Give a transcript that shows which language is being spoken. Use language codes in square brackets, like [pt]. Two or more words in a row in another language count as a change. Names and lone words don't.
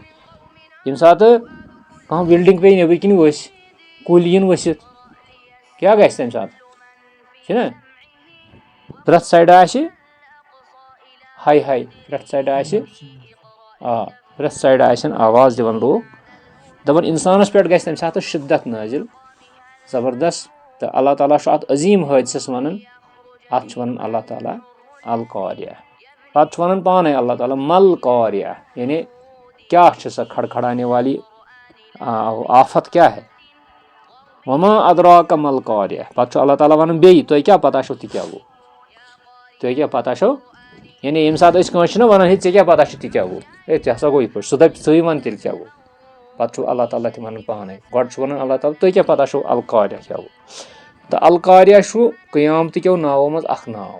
[ks] ییٚمہِ ساتہٕ کانٛہہ بِلڈِنٛگ پیٚیہِ نیٚبٕرۍ کِنۍ ؤسۍ کُلۍ یِن ؤسِتھ کیٛاہ گژھِ تَمہِ ساتہٕ چھُنہ پرٛٮ۪تھ سایڈٕ آسہِ ہاے ہاے پرٛٮ۪تھ سایڈٕ آسہِ پرٛٮ۪تھ سایڈٕ آسن آواز دِوان لوٗکھ دَپان اِنسانَس پٮ۪ٹھ گژھِ تَمہِ ساتہٕ شِدت نٲزِل زبردست. تہٕ اللہ تعالیٰ چھُ اَتھ عظیٖم حٲدثَس وَنان اَتھ چھُ وَنان اللہ تعالیٰ القارعہ. پَتہٕ چھُ وَنان پانے اللہ تعالیٰ [ar] مل قارعہ [ks] یعنی کیٛاہ چھِ سۄ [ur] کھڑکھڑانے والی آفت [ks] کیٛاہ ہے. [ar] وما ادراک مل قارعہ. [ks] پَتہٕ چھُ اللہ تعالیٰ وَنان بیٚیہِ تۄہہِ کیٛاہ پتہ چھو تہِ کیٛاہ گوٚو تۄہہِ کیٛاہ پتہ چھو یعنی ییٚمہِ ساتہٕ أسۍ کٲنٛسہِ چھِنہ وَنان ہے ژےٚ کیٛاہ پتہ چھُ تہِ کیٛاہ گوٚو ژےٚ ہسا گوٚو یِتھ پٲٹھۍ سُہ دَپہِ ژٕے وَن تیٚلہِ کیٛاہ گوٚو. پَتہٕ چھُ اللہ تعالیٰ تہِ وَنان پانے گۄڈٕ چھُ وَنان اللہ تعالیٰ تۄہہِ کیٛاہ پتہ چھو القارعہ کیٛاہ گوٚو. تہٕ القارعہ چھُ قیامتٕکیو ناوو منٛز اکھ ناو.